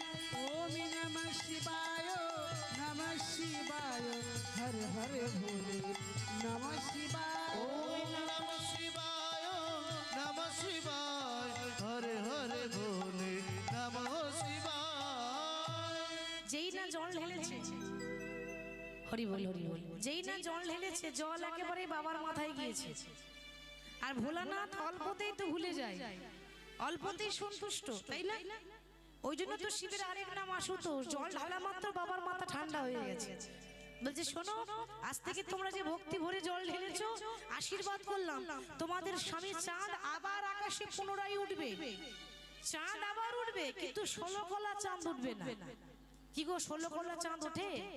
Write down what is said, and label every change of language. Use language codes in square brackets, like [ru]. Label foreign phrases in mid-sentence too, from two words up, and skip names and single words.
[sa] ओम नमः शिवाय नमः शिवाय हर हर भोले नमः शिवाय ओम नमः शिवाय नमः शिवाय हरे हरे भोले नमः शिवाय [bn] যেই না জল ঢেলেছে হরি বল হরি বল যেই না জল ঢেলেছে জল একেবারে বাবার মাথায় গিয়েছে আর ভোলানাথ অল্পতেই তো ভুলে যায় অল্পতেই সন্তুষ্ট তাই না ওই জন্য তো শিবের আরেক নাম আশুতোষ জল ঢালা মাত্র বাবার মাথা ঠান্ডা হয়ে গেছে বলছে শোনো আজ থেকে তোমরা যে ভক্তি ভরে জল ঢেলেছো আশীর্বাদ করলাম তোমাদের স্বামী চাঁদ আবার আকাশে পুনরায় উঠবে চাঁদ আবার উঠবে কিন্তু 16 কলা চাঁদ উঠবে না কি গো 16 কলা চাঁদ ওঠে